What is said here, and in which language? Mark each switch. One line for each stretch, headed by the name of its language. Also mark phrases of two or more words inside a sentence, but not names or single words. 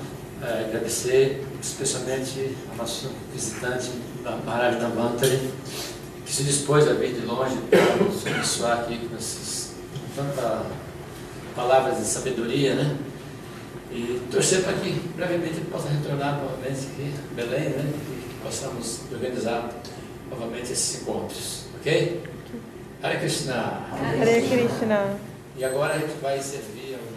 Portuguese: Agradecer especialmente ao nosso visitante, Maharaj Navantari, que se dispôs a vir de longe para nos abençoar aqui com tantas palavras de sabedoria, né? E torcer para que brevemente ele possa retornar novamente aqui em Belém, né? E possamos organizar novamente esses encontros, ok? Hare Krishna! Hare Krishna! E agora a gente vai servir